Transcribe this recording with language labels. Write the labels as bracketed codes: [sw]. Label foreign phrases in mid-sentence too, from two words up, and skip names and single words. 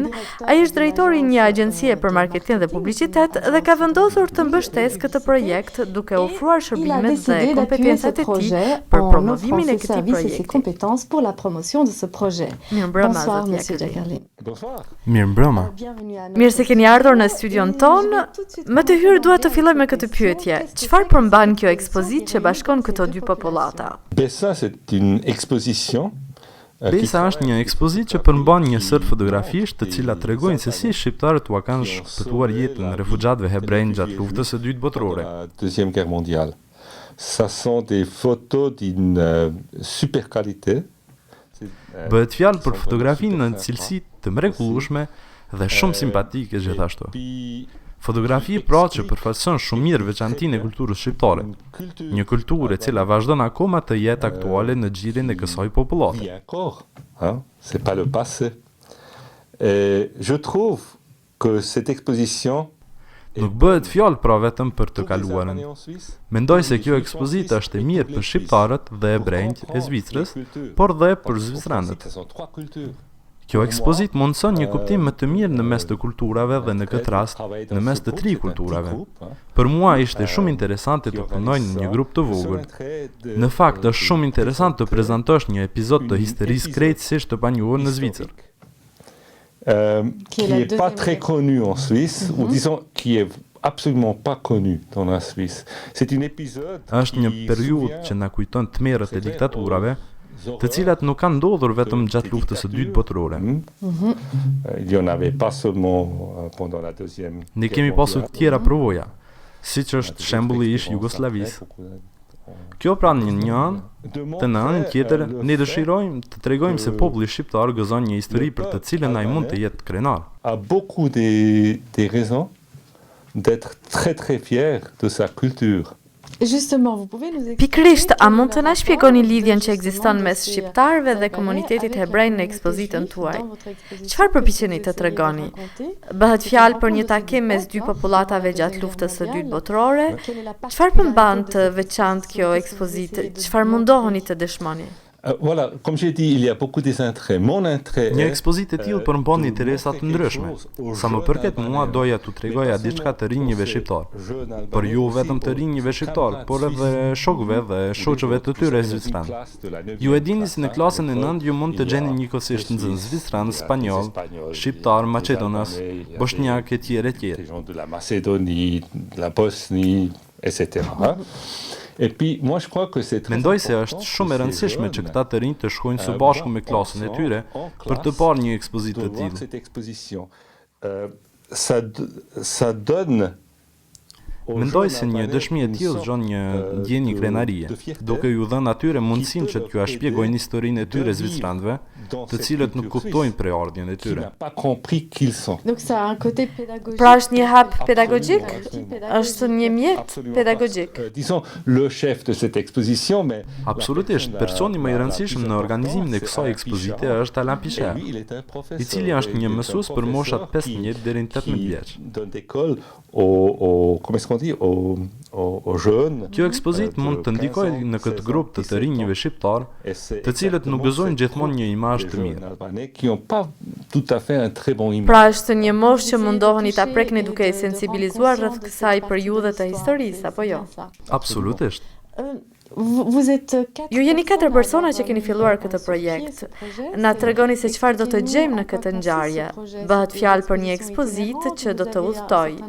[sq] Ai është drejtori i një agjencie për marketing dhe publicitet dhe ka vendosur të mbështesë këtë projekt duke ofruar shërbimet dhe kompetencat e tij për promovimin e këtij projekti. Mirëmbrëma, Mirëmbrëma. Mirë se keni ardhur në studion ton. Më të hyrë dua të filloj me këtë pyetje. Çfarë përmban kjo ekspozitë që bashkon këto dy popullata? Besa, [fr] c'est une exposition. [sq] Besa është një ekspozitë që përmban një sër fotografish të cilat tregojnë se si shqiptarët u kanë shpëtuar jetën refugjatëve hebrejnë gjatë luftës së dytë botërore. [fr] La Deuxième Guerre mondiale. Ça sont des photos d'une super qualité. [sq] Bëhet fjalë për fotografinë në cilësi të mrekullueshme dhe shumë simpatike gjithashtu. Fotografi pra që përfaqëson shumë mirë veçantinë e kulturës shqiptare, një kulturë e cila vazhdon akoma të jetë aktuale në xhirin e kësaj popullate. [fr] C'est pas le passé. Je trouve que cette exposition [sq] Nuk bëhet fjalë pra vetëm për të kaluarën. Mendoj se kjo ekspozitë është e mirë për shqiptarët dhe hebrejt e Zvicrës, por dhe për zvicranët. Kjo ekspozit mundson një kuptim më të mirë në mes të kulturave dhe në këtë rast në mes të tri kulturave. Për mua ishte shumë interesante të punoj në një grup të vogël. Në fakt është shumë interesant të prezantosh një epizod të historisë krejtësisht të panjohur në Zvicër. [fr] Qui est pas très connu en Suisse, ou disons qui est absolument pas connu dans la Suisse. C'est une épisode [sq] Është një periudhë që na kujton tmerrët e diktaturave, të cilat nuk kanë ndodhur vetëm gjatë luftës së dytë botërore. [fr] Il y en avait pas seulement pendant la deuxième. [sq] Ne kemi pasur të tjera përvoja, siç është shembulli i Jugosllavisë. Kjo pra një anë, të në anën tjetër, ne dëshirojmë të tregojmë se populli shqiptar gëzon një histori për të cilën ai mund të jetë krenar. [fr] A beaucoup des raisons d'être très très fier de sa culture. [sq] Pikrisht, a mund të na shpjegoni lidhjen që ekziston mes shqiptarëve dhe komunitetit hebrejnë në ekspozitën tuaj? Çfarë përpiqeni të tregoni? Bëhet fjalë për një takim mes dy popullatave gjatë luftës së dytë botërore? Çfarë përmban të veçantë kjo ekspozitë? Çfarë mundoheni të dëshmoni? [fr] Voilà, comme j'ai dit, il y a beaucoup des intérêts. Mon intérêt [sq] Një ekspozitë e tillë përmban interesa të ndryshme. Sa më përket mua doja t'u tregoja diçka të rinjve shqiptar. Por jo vetëm të rinjve shqiptar, por edhe shokëve dhe shoqëve të tyre zvicran. Ju e dini se në klasën e 9 ju mund të gjeni njëkohësisht nxënës zvicran, spanjoll, shqiptar, maqedonas, bosnjak e tjerë e tjerë. [fr] De la Macédonie, de la Bosnie, etc. Et puis, moi, je crois que c'est très [sq] Mendoj se është shumë e rëndësishme që këta të rinj të shkojnë së bashku me klasën e tyre për të parë një ekspozitë të tillë. [fr] Cette exposition, ça donne [sq] Mendoj se një dëshmi e tillë zgjon një ndjenjë krenarie, duke ju dhënë atyre mundësinë që t'ju shpjegojnë historinë e tyre zvicranëve, të cilët nuk kuptojnë preardhjen e tyre. Pra është një hap pedagogjik? Është një mjet pedagogjik? [fr] Disons le chef de cette exposition, mais [sq] Absolutisht, personi më i rëndësishëm në organizimin e kësaj ekspozite është Alain Picher, i cili është një mësues për moshat 15 deri në 18 vjeç. [fr] Donne d'école aux jeunes. [sq] Kjo ekspozit mund të ndikojë në këtë grup të rinjve shqiptar, të cilët nuk gëzojnë gjithmonë një imazh të mirë. [fr] Qui ont pas tout à fait un très bon image. [sq] Pra është një moshë që mundoheni ta prekni duke i sensibilizuar rreth kësaj periudhe të historisë, apo jo? Absolutisht. Ju jeni 4 persona që keni filluar këtë projekt. Na tregoni se çfarë do të gjejmë në këtë ngjarje. Bëhet fjalë për një ekspozitë që do të udhtoj.